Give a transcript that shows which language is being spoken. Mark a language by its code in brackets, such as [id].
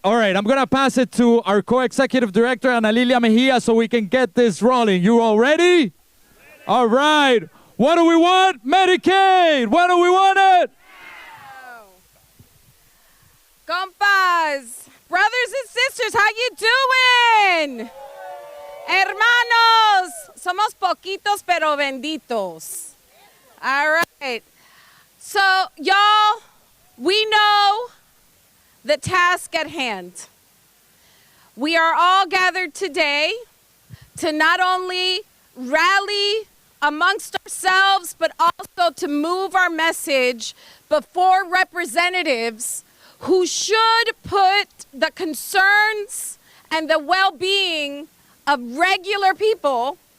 [en] All right, I'm going to pass it to our co-executive director, Ana Lilia Mejia, so we can get this rolling. You all ready? All right. What do we want? Medicaid. What do we want it? Compas, brothers and sisters, how you doing? [es] Hermanos, somos poquitos pero benditos. [en] All right. So, y'all, we know the task at hand. We are all gathered today to not only rally amongst ourselves, but also to move our message before representatives who should put the concerns and the well-being of regular people